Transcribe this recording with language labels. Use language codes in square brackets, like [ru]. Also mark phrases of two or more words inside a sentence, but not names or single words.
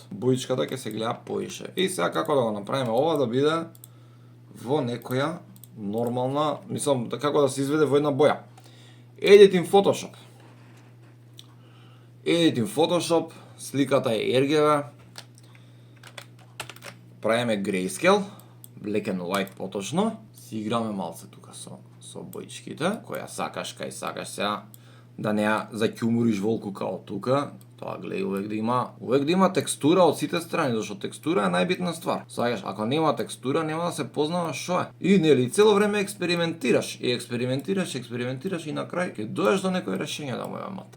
[mk] Боичката ќе се гледа поише. И сега како да го направиме ова да биде во некоја нормална, мислам, како да се изведе во една боја. Editing Photoshop, сликата е RGB, правиме grayscale, [en] black and white [mk] поточно, си играме малце тука со боичките, која сакаш, кај сакаш сега, да не ја заќумуриш волку као тука, тоа гледај увек да има текстура од сите страни, зашто текстура е најбитна ствар. Сакаш, ако нема текстура, нема да се познава што е. И нели цело време експериментираш и и на крај ќе доеш до некој решение да му ја мата.